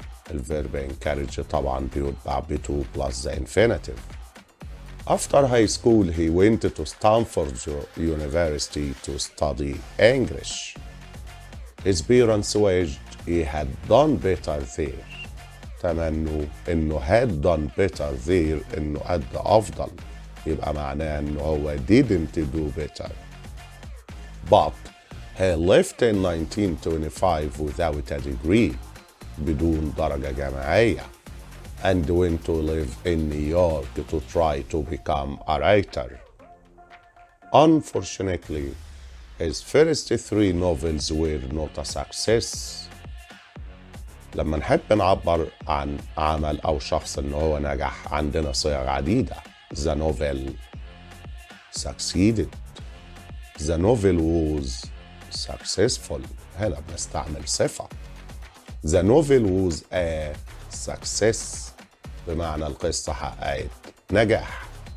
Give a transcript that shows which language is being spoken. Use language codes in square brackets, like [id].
[ar] الفيرب encourage طبعا بيتبع ب2 [en] plus the infinitive. After high school, he went to Stanford University to study English. His parents wished he had done better there. [ar] تمنوا إنه [en] had done better there، [ar] إنه قد أفضل، يبقى معناه إنه هو [en] didn't do better. But he left in 1925 without a degree، [ar] بدون درجة جامعية، [en] and went to live in New York to try to become a writer. Unfortunately, his first 3 novels were not a success. [ar] لما نحب نعبر عن عمل أو شخص إنه هو نجح عندنا صيغ عديدة. [en] The novel succeeded. The novel was successful. [ar] هنا بنستعمل صفة. [en] The novel was a success، [ar] بمعنى القصة حققت نجاح.